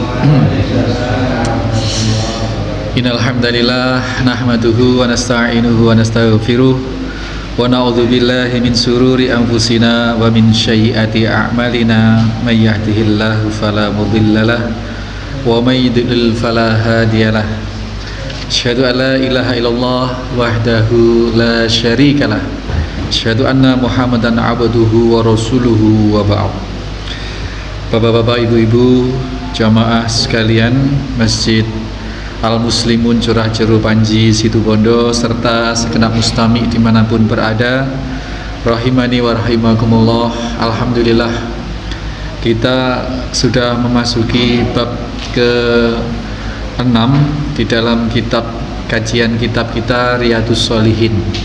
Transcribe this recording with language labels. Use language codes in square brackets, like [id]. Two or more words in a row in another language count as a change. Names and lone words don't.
[ar] إن الحمد لله نحمده ونستعينه ونستغفره ونعوذ بالله من شرور أنفسنا ومن سيئات أعمالنا من يهده الله فلا مضل له ومن يضلل فلا هادي له. أشهد أن لا إله إلا الله وحده لا شريك له. أشهد أن محمدا عبده ورسوله وبعد. [id] Bapak-bapak, ibu-ibu, jamaah sekalian Masjid Al-Muslimun Curah Jeru Panji Situbondo serta segenap mustami dimanapun berada, [ar] رحمني ورحمكم الله. [id] Alhamdulillah, kita sudah memasuki bab ke-6 di dalam kajian kitab kita Riyadhus Shalihin.